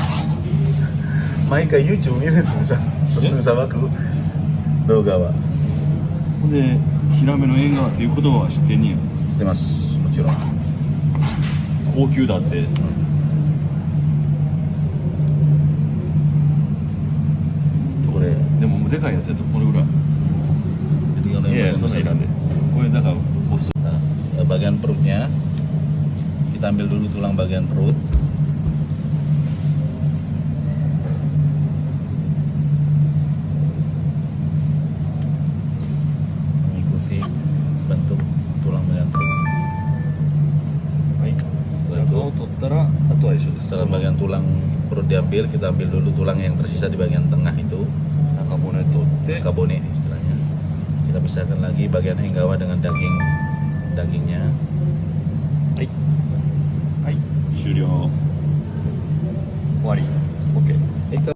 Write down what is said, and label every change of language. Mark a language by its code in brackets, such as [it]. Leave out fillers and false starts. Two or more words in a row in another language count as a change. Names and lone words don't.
[ja] 毎回 YouTube 見るんですよ。さばく動画は。ほんでヒラメの縁側っていう言葉は知ってんねや。知ってます。もちろん。高級だって。これでもでかいやつやとこれぐらい。 [id] jadi kalau [ja] いやいや [id] yang [ja] そんなんいらんで。これだからボス。 [id] Nah, bagian perutnya kita ambil dulu tulang bagian perut. Mengikuti bentuk tulang bagian perut. [ja] はい。 [id] Setelah [ja] 中 [id] itu [ja] を取ったらあとは一緒です。 [id] setelah bagian tulang perut diambil, kita ambil dulu tulang yang tersisa di bagian tengah itu, [ja] 中骨取って。 [id] kabone istilahnya. Kita pisahkan lagi bagian Enggawa dengan dagingnya. [ja] はい。はい。終了。終わり。OK。